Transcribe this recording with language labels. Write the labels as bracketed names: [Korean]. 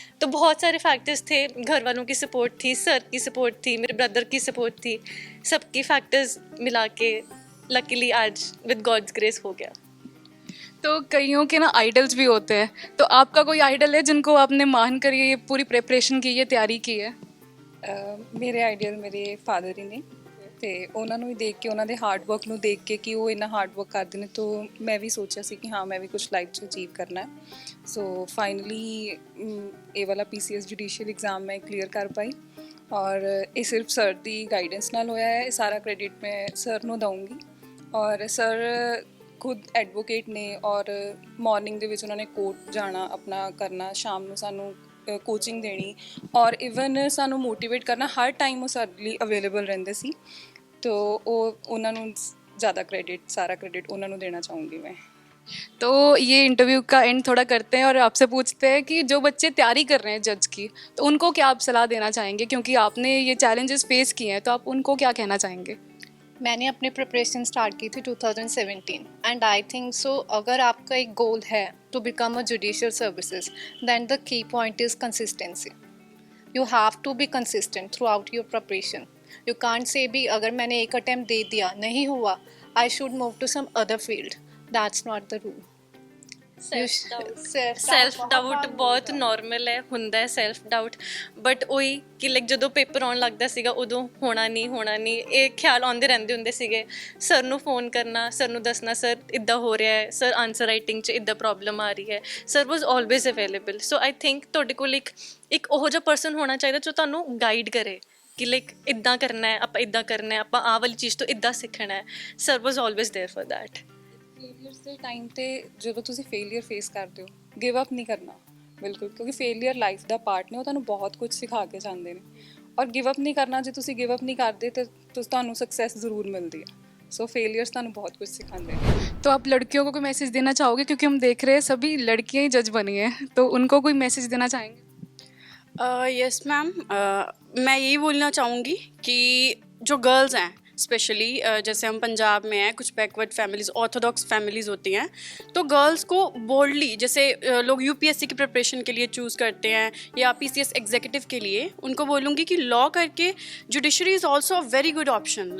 [Hindi] तो बहुत सारे फैक्टर्स थे, घर वालों की सपोर्ट थी, सर की सपोर्ट थी, मेरे ब्रदर की सपोर्ट थी, सबकी फैक्टर्स मिला के लकीली आज विद गॉड्स ग्रेस हो गया। तो कईयों के ना आइडल्स भी होते हैं, तो आपका कोई आइडल है जिनको आपने मान कर ये पूरी प्रिपरेशन की, ये तैयारी की है? [Punjabi] ਮੇਰੇ ਆਈਡੀਅਲ ਮੇਰੇ ਫਾਦਰ ਹੀ ਨੇ ਤੇ ਉਹਨਾਂ ਨੂੰ ਹੀ ਦੇਖ ਕੇ, ਉਹਨਾਂ ਦੇ ਹਾਰਡ ਵਰਕ ਨੂੰ ਦੇਖ ਕੇ ਕਿ ਉਹ ਇੰਨਾ ਹਾਰਡ ਵਰਕ ਕਰਦੇ ਨੇ, ਤਾਂ ਮੈਂ ਵੀ ਸੋਚਿਆ ਸੀ ਕਿ ਹਾਂ ਮੈਂ ਵੀ ਕੁਝ ਲਾਈਫ 'ਚ ਅਚੀਵ ਕਰਨਾ ਹੈ। ਸੋ ਫਾਈਨਲੀ ਇਹ ਵਾਲਾ PCS ਜੁਡੀਸ਼ੀਅਲ ਐਗਜ਼ਾਮ ਮੈਂ ਕਲੀਅਰ ਕਰ ਪਾਈ ਔਰ ਇਹ ਸਿਰਫ ਸਰ ਦੀ ਗਾਈਡੈਂਸ ਨਾਲ ਹੋਇਆ ਹੈ। ਇਹ ਸਾਰਾ ਕ੍ਰੈਡਿਟ ਮੈਂ ਸਰ ਨੂੰ ਦਊਂਗੀ और सर खुद ਐਡਵੋਕੇਟ ਨੇ ਔਰ ਮਾਰਨਿੰਗ ਦੇ ਵਿੱਚ ਉਹਨਾਂ ਨੇ ਕੋਰਟ ਜਾਣਾ ਆਪਣਾ ਕਰਨਾ, ਸ਼ਾਮ ਨੂੰ ਸਾਨੂੰ ਕੋਚਿੰਗ ਦੇਣੀ ਔਰ ਇਵਨ ਸਾਨੂੰ ਮੋਟੀਵੇਟ ਕਰਨਾ, ਹਰ ਟਾਈਮ ਉਹ ਸਾਡੇ ਲਈ ਅਵੇਲੇਬਲ ਰਹਿੰਦੇ ਸੀ। ਤੋ ਉਹ ਉਹਨਾਂ ਨੂੰ [Hindi] ज़्यादा क्रेडिट, सारा क्रेडिट ਉਹਨਾਂ ਨੂੰ देना चाहूँगी मैं। तो ये इंटरव्यू का एंड थोड़ा करते हैं और आपसे पूछते हैं कि जो बच्चे तैयारी कर रहे हैं जज की, तो उनको क्या आप सलाह देना चाहेंगे, क्योंकि आपने ये चैलेंजेस फेस किए हैं, तो आप उनको क्या कहना चाहेंगे? मैंने अपनी प्रिपरेशन स्टार्ट की थी 2017 एंड आई थिंक सो अगर आपका एक गोल है [English] To become a judicial services then the key point is consistency. You have to be consistent throughout your preparation. You can't say [Hindi] भी अगर मैंने एक अटैम्प्ट दे दिया नहीं हुआ [English] I should move to some other field. That's not the rule. [Punjabi] Self doubt ਬਹੁਤ normal ਹੈ, ਹੁੰਦਾ ਹੈ ਸੈਲਫ ਡਾਊਟ, ਬਟ ਉਹੀ ਕਿ ਲਾਈਕ ਜਦੋਂ ਪੇਪਰ ਆਉਣ ਲੱਗਦਾ ਸੀਗਾ ਉਦੋਂ ਹੋਣਾ ਨਹੀਂ ਇਹ ਖਿਆਲ ਆਉਂਦੇ ਰਹਿੰਦੇ ਹੁੰਦੇ ਸੀਗੇ। ਸਰ ਨੂੰ ਫੋਨ ਕਰਨਾ, ਸਰ ਨੂੰ ਦੱਸਣਾ ਸਰ ਇੱਦਾਂ ਹੋ ਰਿਹਾ ਹੈ, ਸਰ ਆਨਸਰ ਰਾਈਟਿੰਗ 'ਚ ਇੱਦਾਂ ਪ੍ਰੋਬਲਮ ਆ ਰਹੀ ਹੈ। [English] Sir was always available. [Punjabi] So I think ਤੁਹਾਡੇ ਕੋਲ ਇੱਕ ਉਹੋ ਜਿਹਾ ਪਰਸਨ ਹੋਣਾ ਚਾਹੀਦਾ ਜੋ ਤੁਹਾਨੂੰ ਗਾਈਡ ਕਰੇ ਕਿ ਲਾਈਕ ਇੱਦਾਂ ਕਰਨਾ ਹੈ, ਆਪਾਂ ਇੱਦਾਂ ਕਰਨਾ ਹੈ, ਆਪਾਂ ਆਹ ਵਾਲੀ ਚੀਜ਼ ਤੋਂ ਇੱਦਾਂ ਸਿੱਖਣਾ ਹੈ। [English] Sir was always there for that. [Punjabi] ਫੇਲੀਅਰਸ ਦੇ ਟਾਈਮ ਤੇ ਜਦੋਂ ਤੁਸੀਂ ਫੇਲੀਅਰ ਫੇਸ ਕਰਦੇ ਹੋ, ਗਿਵ ਅਪ ਨਹੀਂ ਕਰਨਾ ਬਿਲਕੁਲ, ਕਿਉਂਕਿ ਫੇਲੀਅਰ ਲਾਈਫ ਦਾ ਪਾਰਟ ਨੇ, ਉਹ ਤੁਹਾਨੂੰ ਬਹੁਤ ਕੁਝ ਸਿਖਾ ਕੇ ਜਾਂਦੇ ਨੇ। ਔਰ ਗਿਵ ਅਪ ਨਹੀਂ ਕਰਨਾ, ਜੇ ਤੁਸੀਂ ਗਿਵ ਅਪ ਨਹੀਂ ਕਰਦੇ ਤਾਂ ਤੁਹਾਨੂੰ [Hindi] सक्सेस ज़रूर मिलती है। सो फेलियर्स ਤੁਹਾਨੂੰ बहुत कुछ सिखाते हैं। तो आप लड़कियों को कोई मैसेज देना चाहोगे, क्योंकि हम देख रहे हैं सभी लड़कियां ही जज बनी हैं, तो उनको कोई मैसेज देना चाहेंगे? यस मैम, मैं यही बोलना चाहूँगी कि जो गर्ल्स हैं स्पेशली, जैसे हम पंजाब में हैं, कुछ बैकवर्ड फैमिलीज़, ऑर्थोडॉक्स फैमिलीज़ होती हैं, तो गर्ल्स को बोल्डली, जैसे लोग यूपीएससी की प्रिपरेशन के लिए चूज़ करते हैं या पीसीएस एग्जीक्यूटिव के लिए, उनको बोलूँगी कि लॉ करके judiciary [English] Is also a very good option.